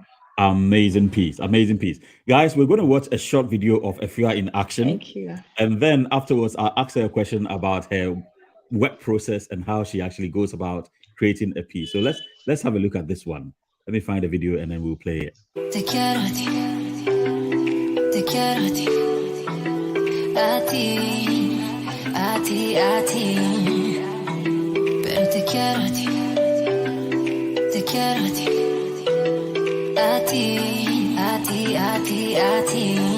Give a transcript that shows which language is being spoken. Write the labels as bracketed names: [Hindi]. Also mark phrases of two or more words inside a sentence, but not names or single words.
[English] Amazing piece. Guys, we're going to watch a short video of Afia in action. Thank you. And then afterwards, I'll ask her a question about her work process and how she actually goes about creating a piece. So let's have a look at this one. Let me find the video and then we'll play it. [Spanish] Te quiero a ti, te quiero a ti, a ti, a ti, a ti, pero te quiero a ti, te quiero a ti, a ti, a ti, a ti, a ti,